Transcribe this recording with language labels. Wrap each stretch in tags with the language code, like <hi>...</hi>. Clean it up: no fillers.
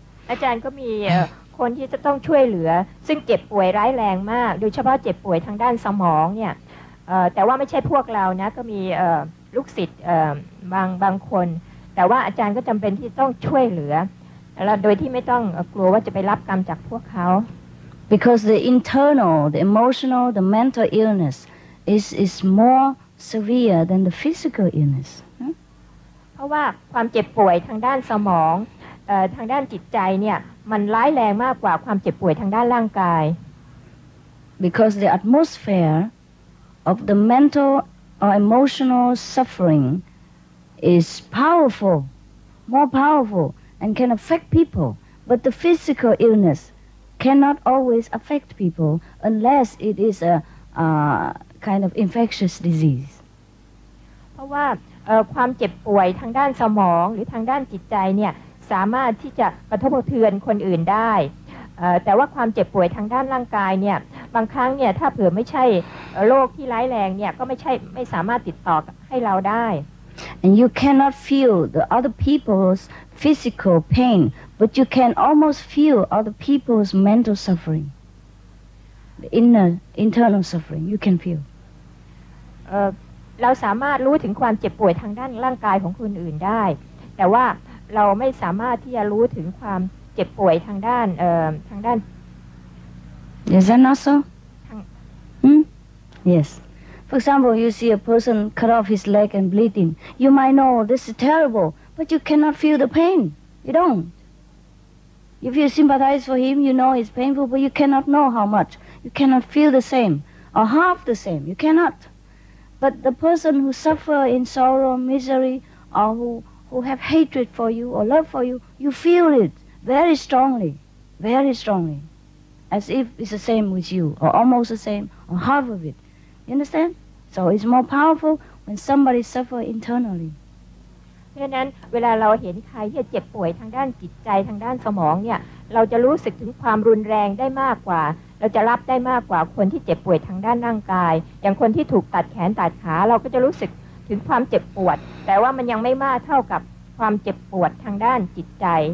<th>อาจารย์ก็มีคนที่จะต้องช่วยเหลือซึ่งเจ็บป่วยร้ายแรงมากโดยเฉพาะเจ็บป่วยทางด้านสมองเนี่ยแต่ว่าไม่ใช่พวกเรานะก็มีลูกศิษย์บางคนแต่ว่าอาจารย์ก็จำเป็นที่ต้องช่วยเหลือแล้วโดยที่ไม่ต้องกลัวว่าจะไปรับกรรมจากพวกเขา</th> <en>Because the internal, the emotional, the mental illness is more severe than the physical illness.</en> <th>เพราะว่าความเจ็บป่วยทางด้านสมองทางด้านจิตใจเนี่ยมันร้ายแรงมากกว่าความเจ็บป่วยทางด้านร่างกาย</th> <en>Because the atmosphere of the mental or emotional suffering is powerful, more powerful, and can affect people. But the physical illness cannot always affect people unless it is a kind of infectious disease.</en> <th>เพราะว่าความเจ็บป่วยทางด้านสมองหรือทางด้านจิตใจเนี่ยสามารถที่จะกระทบกระเทือนคนอื่นได้แต่ว่าความเจ็บป่วยทางด้านร่างกายเนี่ยบางครั้งเนี่ยถ้าเผื่อไม่ใช่โรคที่ร้ายแรงเนี่ยก็ไม่สามารถติดต่อให้เราได้</th> <en>And you cannot feel the other people's physical pain, but you can almost feel other people's mental suffering, the internal suffering. You can feel.</en> <th>เราสามารถรู้ถึงความเจ็บป่วยทางด้านร่างกายของคนอื่นได้แต่ว่าเราไม่สามารถที่จะรู้ถึงความเจ็บป่วยทางด้าน</th> <en>Is that not so? Yes. For example, you see a person cut off his leg and bleeding. You might know this is terrible, but you cannot feel the pain. You don't. If you sympathize for him, you know it's painful, but you cannot know how much. You cannot feel the same or half the same. You cannot. But the person who suffer in sorrow, misery, or who have hatred for you or love for you, you feel it very strongly, as if it's the same with you, or almost the same, or half of it. You understand? So it's more powerful when somebody suffer internally.</en> <th>เพราะฉะนั้นเวลาเราเห็นใครที่เจ็บป่วยทางด้านจิตใจทางด้านสมองเนี่ยเราจะรู้สึกถึงความรุนแรงได้มากกว่าเราจะรับได้มากกว่าคนที่เจ็บป่วยทางด้านร่างกายอย่างคนที่ถูกตัดแขนตัดขาเราก็จะรู้สึกถึงความเจ็บปวดแต่ว่ามันยังไม่มากเท่ากับความเจ็บปวดทางด้านจิตใจ</th>